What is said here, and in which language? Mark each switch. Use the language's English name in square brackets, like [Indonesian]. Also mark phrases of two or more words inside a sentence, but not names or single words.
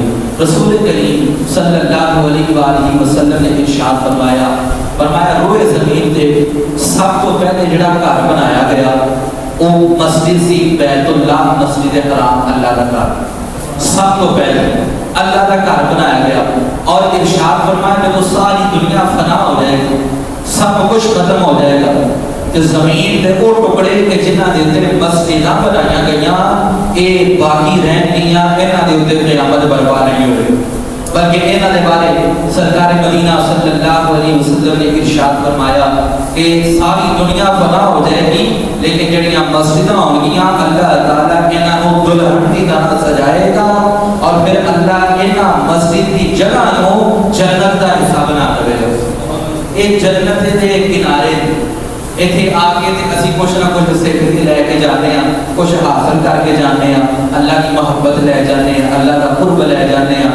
[Urdu] رسول کریم [Arabic] صلی اللہ علیہ وآلہ وسلم [Urdu] نے ارشاد فرمایا روئے زمین تے سب تو پہلے جڑا گھر بنایا گیا وہ مسجد سی، بیت اللہ مسجد حرام، اللہ کا گھر سب تو پہلے اللہ کا گھر بنایا گیا. اور ارشاد فرمایا جب ساری دنیا فنا ہو جائے گی، سب کچھ ختم ہو جائے گا، [Punjabi] کہ زمین دے وہ ٹکڑے کہ جنہاں دے اندر مسجداں بنائیاں گئیاں اے باقی رہن گیاں، انہاں دے اوپر قیامت برپا نہیں ہوئے، بلکہ انہاں دے بارے سرکار مدینہ [Arabic] صلی اللہ علیہ وسلم [Punjabi] نے ارشاد فرمایا کہ ساری دنیا فنا ہو جائے گی لیکن جڑیاں مسجداں ہون گیاں اللہ تعالیٰ انہاں نوں دلہن کی طرح سجائے گا اور پھر اللہ انہاں مسجد کی جگہ نوں جنت دا حصہ بنا دے گا. ایک جنت دے کنارے ایتھے آ کے اسی [Urdu] کچھ نہ کچھ سیکھ کے لے کے جاتے ہیں، کچھ حاصل کر کے جاتے ہیں، اللہ کی محبت لے جاتے ہیں، اللہ کا قرب لے جاتے ہیں.